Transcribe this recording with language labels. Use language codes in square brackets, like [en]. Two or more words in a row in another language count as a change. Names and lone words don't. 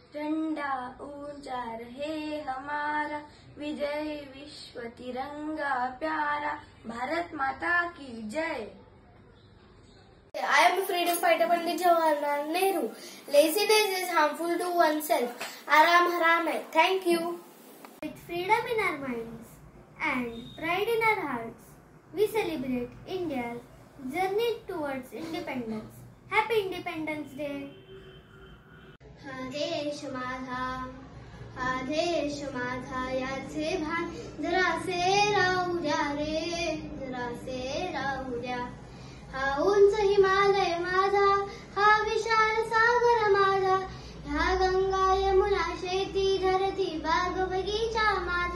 [hi] झंडा ऊंचा रहे हमारा, विजय विश्व तिरंगा प्यारा, भारत माता की जय. [en] I am a freedom fighter Pandit Jawaharlal Nehru. Laziness is harmful to oneself. [hi] आराम हराम है. [en] Thank you. With freedom in our minds and pride in our hearts, we celebrate India's journey towards independence. Happy Independence Day. [mr] हा देश माझा याचे भान जरासे राहू द्या रे, जरासे राहू द्या. हा उंच हिमालय माझा, हा विशाल सागर माझा, ह्या गंगा यमुना शेती धरती बाग बगीचा माझा.